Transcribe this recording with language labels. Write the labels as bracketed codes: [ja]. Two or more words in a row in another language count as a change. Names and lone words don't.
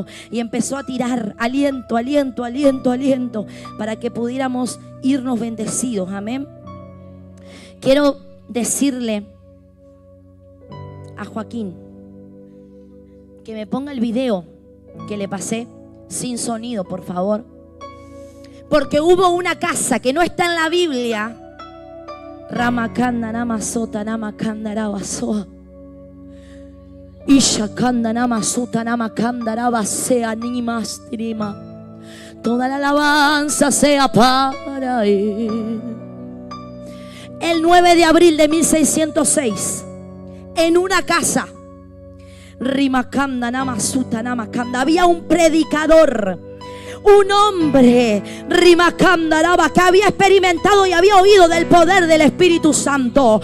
[es] Y empezó a tirar aliento, aliento, aliento, aliento, para que pudiéramos irnos bendecidos. Amén. Quiero decirle a Joaquín que me ponga el video que le pasé sin sonido, por favor. Porque hubo una casa que no está en la Biblia. Ramakanda namasota namakanda rabasoa. Ishakanda namasota namakanda rabasea nimas trima. Toda la alabanza sea para Él. El 9 de abril de 1606, en una casa, Rimakanda Namasuta Namakanda, había un predicador, un hombre, Rimakanda Raba, que había experimentado y había oído del poder del Espíritu Santo.